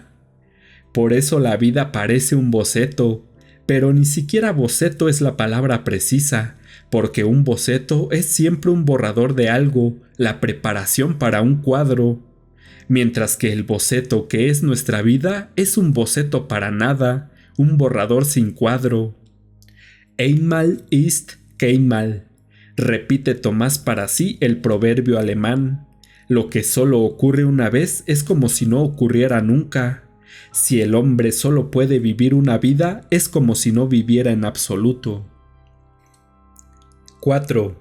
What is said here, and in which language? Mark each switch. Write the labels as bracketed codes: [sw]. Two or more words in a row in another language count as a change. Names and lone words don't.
[es] Por eso la vida parece un boceto, pero ni siquiera boceto es la palabra precisa, porque un boceto es siempre un borrador de algo, la preparación para un cuadro. Mientras que el boceto que es nuestra vida es un boceto para nada, un borrador sin cuadro. [de] Einmal ist keinmal, [es] repite Tomás para sí el proverbio alemán. Lo que solo ocurre una vez es como si no ocurriera nunca. Si el hombre solo puede vivir una vida, es como si no viviera en absoluto. 4.